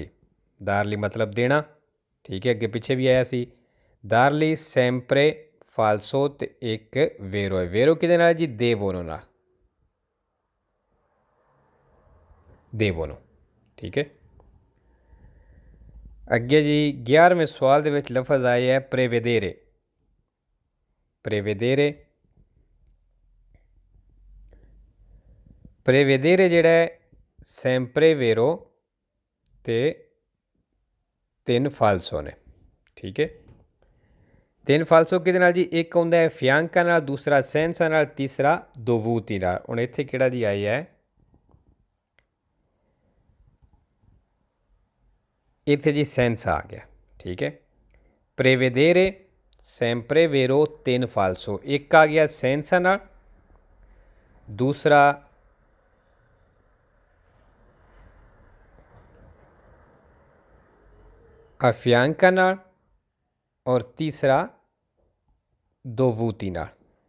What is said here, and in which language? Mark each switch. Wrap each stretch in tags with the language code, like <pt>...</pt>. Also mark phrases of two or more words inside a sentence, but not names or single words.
<pa>ਦਾਰਲੀ ਮਤਲਬ ਦੇਣਾ। ਠੀਕ ਹੈ, ਅੱਗੇ ਪਿੱਛੇ ਭੀ ਆਇਆ ਸੀ ਦਾਰਲੀ</pa> <it>sempre falso</it> <pa>ਤੇ ਇੱਕ ਵੇਰੋ ਹੈ। ਵੇਰੋ ਕਿਹਦੇ ਨਾਲ ਜੀ? ਦੇਵੋਨੋ ਨਾਲ, ਦੇਵੋਨੋ। ਠੀਕ ਹੈ, ਅੱਗੇ ਜੀ 11ਵੇਂ ਸਵਾਲ ਦੇ ਵਿੱਚ ਲਫ਼ਜ਼ ਆਇਆ ਹੈ prevedere।</pa> <it>prevedere, prevedere</it> <pa>ਜਿਹੜਾ ਹੈ</pa> <it>sempre vero</it> <pa>ਤੇ 3 ਫਾਲਸੋ ਨੇ। ਠੀਕ ਹੈ, 3 ਫਾਲਸੋ ਕਿਹਦੇ ਨਾਲ ਜੀ? ਇੱਕ ਹੁੰਦਾ ਹੈ fianca ਨਾਲ, ਦੂਸਰਾ senza ਨਾਲ, ਤੀਸਰਾ dovuti ਨਾਲ। ਹੁਣ ਇੱਥੇ ਕਿਹੜਾ ਜੀ ਆਇਆ ਹੈ? ਇੱਥੇ ਜੀ senza ਆ ਗਿਆ। ਠੀਕ ਹੈ,</pa> <it>prevedere sempre vero</it> <pa>3 ਫਾਲਸੋ, ਇੱਕ ਆ ਗਿਆ senza ਨਾਲ, ਦੂਸਰਾ affianca ਨਾਲ ਔਰ ਤੀਸਰਾ dovuti ਨਾਲ।</pa>